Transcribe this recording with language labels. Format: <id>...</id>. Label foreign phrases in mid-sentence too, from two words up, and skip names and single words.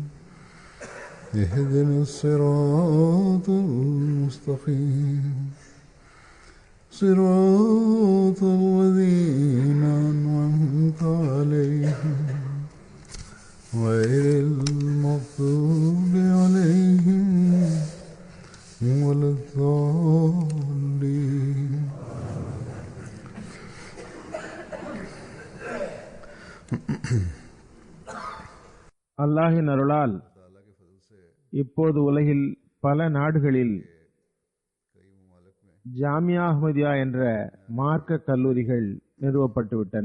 <ar>اهدنا الصراط المستقيم صراط الذين أنعمت عليهم غير المغضوب عليهم ولا الضالين.</ar> <ta>அல்லாஹின் அருளால் இப்போது உலகில் பல நாடுகளில் ஜாமியா அஹ்மதியா என்ற மார்க்க கல்லூரிகள் நிறுவப்பட்டுவிட்டன.</ta>